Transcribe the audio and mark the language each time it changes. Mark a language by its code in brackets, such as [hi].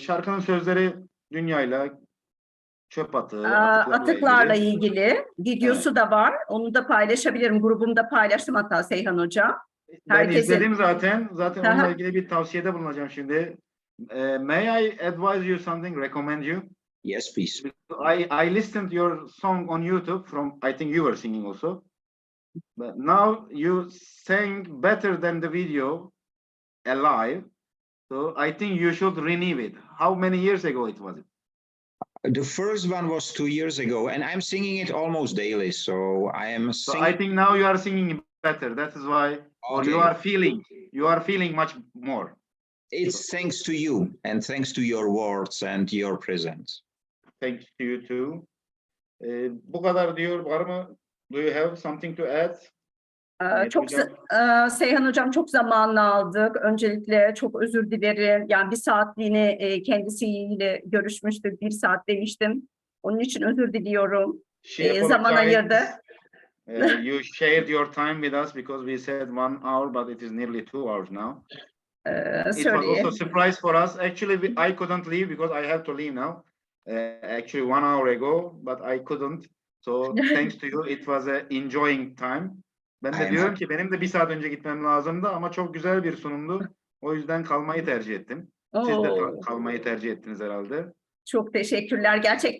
[tr] Şarkının sözleri dünyayla, çöp atığı, Atıklarla ilgili. ilgili videosu da var. Onu da paylaşabilirim. Grubumda paylaştım hatta Seyhan Hoca. Ben Herkesin- izledim zaten. Zaten Aha. onunla ilgili bir tavsiyede bulunacağım şimdi. [en] May I advise you something, recommend you? Yes, please. I listened your song on YouTube from, I think you were singing also. But now you sang better than the video alive. So I think you should renew it. How many years ago it was? The first one was 2 years ago, and I'm singing it almost daily. So I am So singing. I think now you are singing better. That is why, or you Okay. are feeling much more. It's thanks to you and thanks to your words and your presence. Thanks to you too. [tr] Bu kadar diyor. Var mı? [en] Do you have something to add? [tr] Evet, Çok hocam. Seyhan Hocam çok zamanını aldık. Öncelikle çok özür dilerim. Yani bir saatliğine kendisiyle görüşmüştük. 1 saat demiştim. Onun için özür diliyorum. Zaman ayırdı. [en] You shared your time with us because we said 1 hour, but it is nearly 2 hours now. It was also a surprise for us. Actually, I couldn't leave because I have to leave now. Actually, 1 hour ago, but I couldn't. So thanks to you, it was a enjoying time. [tr] Ben de diyorum ki benim de 1 saat önce gitmem lazımdı ama çok güzel bir sunumdu. O yüzden kalmayı tercih ettim. Siz de kalmayı tercih ettiniz herhalde. Çok teşekkürler. Gerçekten